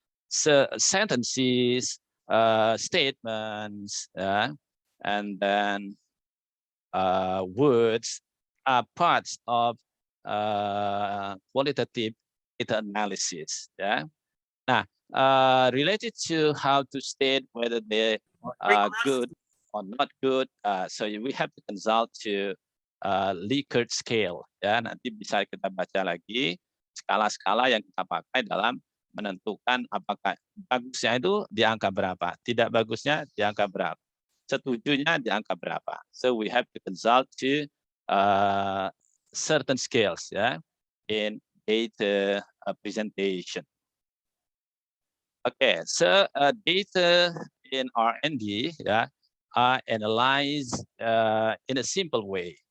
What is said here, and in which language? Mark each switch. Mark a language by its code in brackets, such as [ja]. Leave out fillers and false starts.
[en] So sentences, statements, and then words are parts of qualitative data analysis. Yeah. Now, related to how to state whether they are good or not good, so we have to consult to Likert scale. [id] Ya, nanti bisa kita baca lagi skala-skala yang kita pakai dalam menentukan apakah bagusnya itu di angka berapa, tidak bagusnya di angka berapa, setujunya di angka berapa. [en] So we have to consult to certain scales, yeah, in data presentation. Okay, so data in RnD, yeah, are analyzed in a simple way.